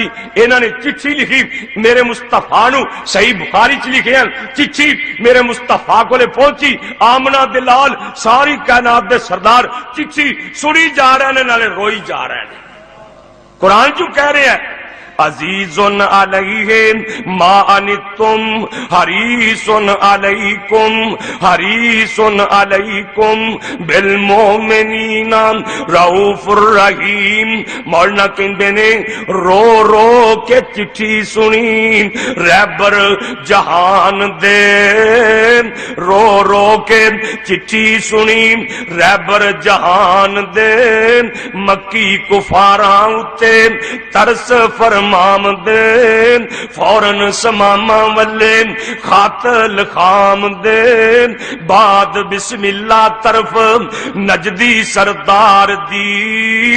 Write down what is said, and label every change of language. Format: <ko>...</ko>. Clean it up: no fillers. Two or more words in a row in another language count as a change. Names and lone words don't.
<pa>ਇਨ੍ਹਾਂ ਨੇ ਚਿੱਠੀ ਲਿਖੀ ਮੇਰੇ ਮੁਸਤਫ਼ਾ ਨੂੰ, ਸਹੀ ਬੁਖ਼ਾਰੀ ਚ ਲਿਖਿਆ ਚਿੱਠੀ ਮੇਰੇ ਮੁਸਤਫ਼ਾ ਕੋਲੇ ਪਹੁੰਚੀ, ਆਮਨਾ ਦੇ ਲਾਲ ਸਾਰੀ ਕਾਇਨਾਤ ਦੇ ਸਰਦਾਰ ਚਿੱਠੀ ਸੁਣੀ ਜਾ ਰਹੇ ਨੇ ਨਾਲੇ ਰੋਈ ਜਾ ਰਹੇ ਹੈਂ। ਕੁਰਾਨ ਚੋਂ ਕਹਿ ਰਹੇ ਹੈਂ</pa> <ar>عَزِيزٌ عَلَيْهِ مَا عَنِتُّمْ حَرِيصٌ عَلَيْكُمْ حَرِيصٌ عَلَيْكُمْ بِالْمُؤْمِنِينَ رَءُوفٌ رَحِيمٌ.</ar> <pa>ਮੌਲਾਨਾ ਕਹਿੰਦੇ ਨੇ ਰੋ ਰੋ ਕੇ ਚਿੱਠੀ ਸੁਣੀ ਰਹਿਬਰ ਜਹਾਨ ਦੇ, ਰੋ ਰੋ ਕੇ ਚਿੱਠੀ ਸੁਣੀ ਰਹਿਬਰ ਜਹਾਨ ਦੇ, ਮੱਕੀ ਕੁਫ਼ਾਰਾ ਉੱਤੇ ਤਰਸ ਫ਼ਰਮਾ ਮਾਮ ਦੇ, ਫ਼ੌਰਨ ਸਮਾਮਾ ਵੱਲੇ ਖ਼ਤ ਲਖਾਮ ਦੇ, ਬਾਦ ਬਿਸਮਿੱਲਾ ਤਰਫ਼ ਨਜਦੀ ਸਰਦਾਰ ਦੀ।</pa>